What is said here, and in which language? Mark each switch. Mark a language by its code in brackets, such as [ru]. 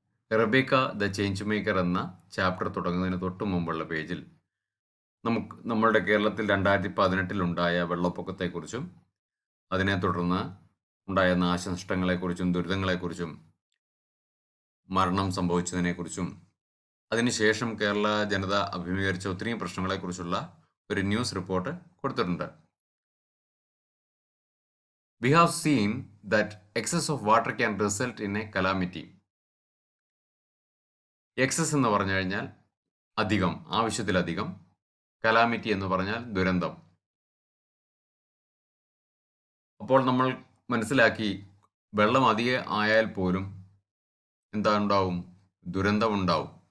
[ml] Rebecca the change maker എന്ന chapter തുടങ്ങുന്നതിന് തൊട്ട് മുമ്പുള്ള പേജിൽ നമ്മളുടെ കേരളത്തിൽ 2018 ഉണ്ടായ വെള്ളപ്പൊക്കത്തെക്കുറിച്ചും അതിനെ തുടർന്ന് ഉണ്ടായ നാശനഷ്ടങ്ങളെക്കുറിച്ചും ദുരിതങ്ങളെക്കുറിച്ചും മരണം സംഭവിച്ചതിനെക്കുറിച്ചും അതിനുശേഷം കേരള ജനത അഭിമുഖീകരിച്ച ഒത്തിരി പ്രശ്നങ്ങളെക്കുറിച്ചുള്ള ഒരു ന്യൂസ് റിപ്പോർട്ട് കൊടുത്തിട്ടുണ്ട്. [en] We have seen that excess of water can result in a calamity. [ml] Excess എന്ന് പറഞ്ഞു കഴിഞ്ഞാൽ അധികം, ആവശ്യത്തിലധികം. കലാമിറ്റി എന്ന് പറഞ്ഞാൽ ദുരന്തം. അപ്പോൾ നമ്മൾ മനസ്സിലാക്കി, വെള്ളം അധികം ആയാൽ പോലും എന്താ ഉണ്ടാവും? ദുരന്തം ഉണ്ടാവും.